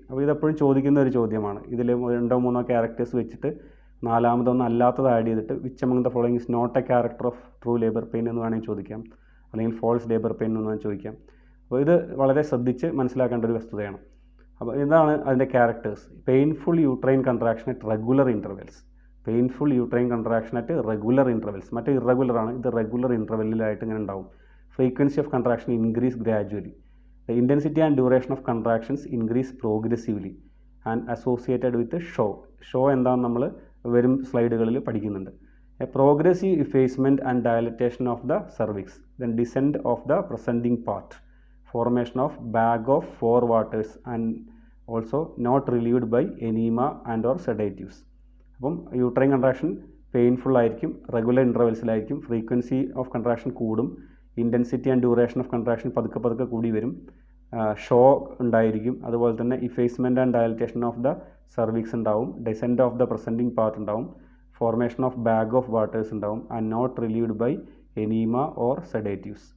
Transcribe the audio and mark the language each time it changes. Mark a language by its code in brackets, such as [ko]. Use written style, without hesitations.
[ml] അപ്പോൾ ഇതെപ്പോഴും ചോദിക്കുന്ന ഒരു ചോദ്യമാണ്. ഇതിൽ 2-3 ക്യാരക്ടേഴ്സ് വെച്ചിട്ട് നാലാമതൊന്നും അല്ലാത്തത് ആഡ് ചെയ്തിട്ട് [en] which among the following is not a character of true labour pain [ml] എന്ന് വേണമെങ്കിൽ ചോദിക്കാം, അല്ലെങ്കിൽ ഫോൾസ് ലേബർ പെയിൻ എന്ന് വേണമെങ്കിൽ ചോദിക്കാം. അപ്പോൾ ഇത് വളരെ ശ്രദ്ധിച്ച് മനസ്സിലാക്കേണ്ട ഒരു വസ്തുതയാണ്. അപ്പോൾ ഇതാണ് അതിൻ്റെ characters. [en] Painful uterine contraction at regular intervals. Painful uterine contraction at regular intervals. [ml] മറ്റേ ഇറഗുലറാണ്, ഇത് റെഗുലർ ഇൻ്റർവെല്ലിലായിട്ട് ഇങ്ങനെ ഉണ്ടാവും. [en] Frequency of contraction increase gradually. The intensity and duration of contractions increase progressively and associated with the show. [ml] Show എന്താണ് നമ്മൾ വരും സ്ലൈഡുകളിൽ പഠിക്കുന്നുണ്ട്. [en] A progressive effacement and dilatation of the cervix. Then descent of the presenting part. Formation of bag of four waters and also not relieved by enema and or sedatives. [ml] അപ്പം [en] uterine contraction painful ആയിരിക്കും, regular ഇൻ്റർവെൽസിലായിരിക്കും, frequency of contraction കൂടും, intensity and duration of contraction [ml] പതുക്കെ കൂടി വരും, [en] show [ml] ഉണ്ടായിരിക്കും, അതുപോലെ തന്നെ [en] Effacement and dilatation of the cervix ഉണ്ടാവും, descent of the presenting part ഉണ്ടാവും, formation of bag of waters ഉണ്ടാവും, and not relieved by enema or sedatives.